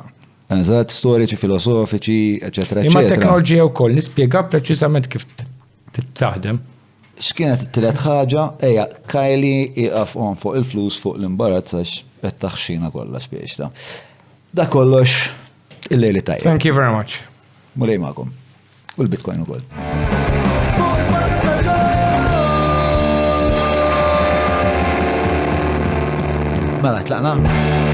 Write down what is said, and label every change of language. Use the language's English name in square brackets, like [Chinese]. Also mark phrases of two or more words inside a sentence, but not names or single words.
[Maltese] Eżatt, storiċi, filosofiċi, eċetera. Imma teknoloġija wkoll nispjega preċiżament kif taħdem. X'kienet it-tielet ħaġa, Kajli iqaf fuq il-flus fuq l-imbarazz għax qed taħxina kollha spjeċta. Dak kollox il-lejli tajjeb. [English] Thank you very much. [Maltese] Mulej magħkom. U l-Bitcoin ukoll. Mela tlaqna.